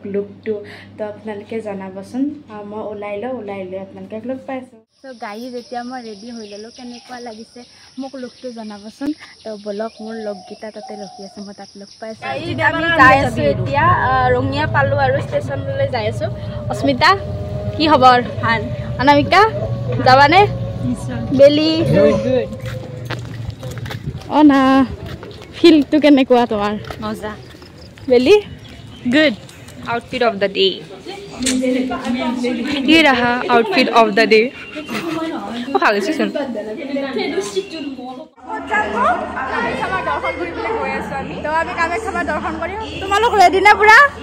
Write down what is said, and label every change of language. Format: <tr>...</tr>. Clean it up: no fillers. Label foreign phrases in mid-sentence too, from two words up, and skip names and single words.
<as>লুকটো তো আপোনালোকে জনাবচোন মই ওলাই লৈ আপোনালোকক লগ পাইছো তো গাইজ এতিয়া মই ৰেডি হৈ ললো কেনেকুৱা লাগিছে মোক লুকটো জনাবচোন তো বলক মোৰ লগগীতা তাতে ৰখি আছে মই তাত লগ পাইছো আমি যাই আছো এতিয়া ৰঙিয়া পালো আৰু ষ্টেচনলৈ যাই আছো অস্মিতা কি খবৰ ভাল অনামিকা যাবানে</as> <en>very good</en> <as>অ না ফিলটো কেনেকুৱা তোমাৰ মজা বেলি</as> <en>good outfit of the day</en> <hi>ये रहा</hi> <en>outfit of the day</en> <hi>खा गई सुन तो</hi> <as>আমি কামাখ্যাৰ দৰ্শন কৰিম তোমালোক ৰেডি না পুৰা</as>